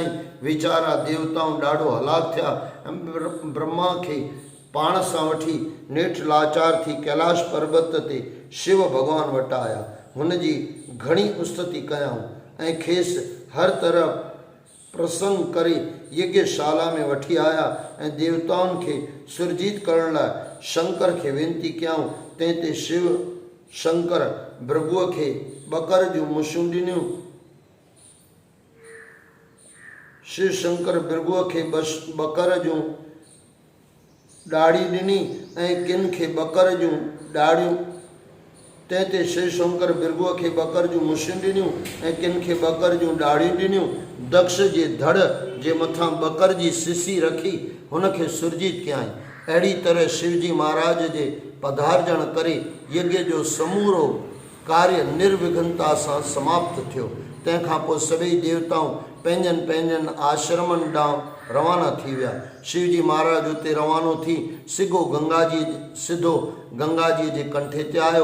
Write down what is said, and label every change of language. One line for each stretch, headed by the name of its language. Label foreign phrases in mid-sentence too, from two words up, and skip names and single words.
Sindhi: वीचारा देवताऊं ॾाढो हलाक थिया ऐं ब्रह्मा खे पाण सां वठी नेठि लाचार थी कैलाश पर्वत ते शिव भॻवान वटि आया। हुन जी घणी उस्तति कयाऊं ऐं खेसि हर तरह प्रसन्न करे यज्ञशाला में वठी आया ऐं देवताउनि खे सुरजीत करण लाइ शंकर खे वेनती कयाऊं। तंहिं ते शिव शंकर भृगुअ खे बकर जूं मुछूं ॾिनियूं। शिव शंकर भृगुअ खे बकर जूं ॾाड़ी ॾिनी ऐं किन खे बकर जूं ॾाड़ियूं। तंहिं ते शिव शंकर भृगुअ खे बकर जूं मुछूं ॾिनियूं ऐं किन खे बकर जूं ॾाड़ियूं ॾिनियूं। दक्ष जे धड़ जे मथां बकर जी सिसी रखी हुन खे सुरजीत कयाईं। अहिड़ी तरह शिवजी महाराज जे पधारजण करे यज्ञ जो समूरो कार्य निर्विघ्नता सां समाप्त थियो। तंहिंखां पोइ सभई देवताऊं पंहिंजनि पंहिंजनि आश्रमनि ॾांहुं रवाना थी विया। शिवजी महाराज उते रवानो थी सिधो गंगा जी जे कंठे ते आयो।